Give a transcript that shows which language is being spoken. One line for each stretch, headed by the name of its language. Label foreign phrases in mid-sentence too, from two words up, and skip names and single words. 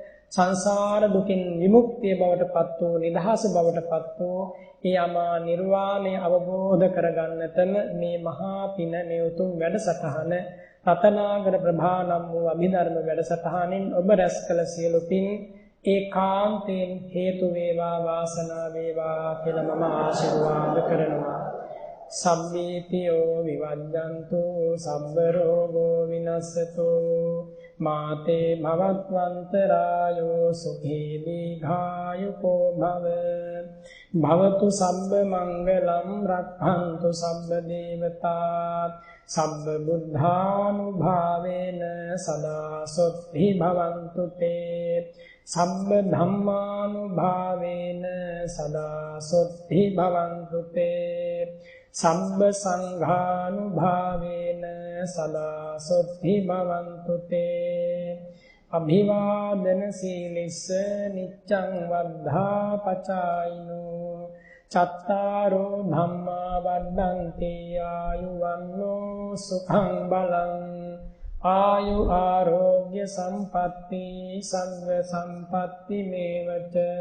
Sinhala: සංසාර දුකින් විමුක්තිය බවට පත් වූ නිදහස බවට පත් වූ යමා නිර්වාණය අවබෝධ කරගන්නටම මේ මහා පින මේ උතුම් වැඩසටහන රතනාගර ප්‍රභානම් වූ අභිධර්ම වැඩසටහනින් ඔබ රැස් කළ සියලු පින් ඒකාන්තයෙන් හේතු වේවා වාසනාව වේවා කියලා මම ආශිර්වාද කරනවා.
Pali: සම්මේතියෝ විවජ්ජන්තු සබ්බ රෝගෝ විනස්සතු මාතේ භවත්වන්තරායෝ සුඛී දීඝායුකෝ භව භවතු සබ්බ මංගලම් රක්ඛන්තු සබ්බ දේවතා සබ්බ බුද්ධානුභාවේන සදා සොත්ති භවන්තු තේ සබ්බ ධම්මානුභාවේන සදා සොත්ති භවන්තු තේ සබ්බ සංඝානුභාවේන සදා සොත්ති භවන්තු තේ අභිවාදන සීලිස්ස නිච්ඡං වද්ධා පචායිනෝ චත්තාරෝ ධම්මා වඩ්ඩන්ති ආයුවන්නෝ සුඛං බලං ආයු ආරෝග්‍ය සම්පatti සග්ග සම්පatti මේවච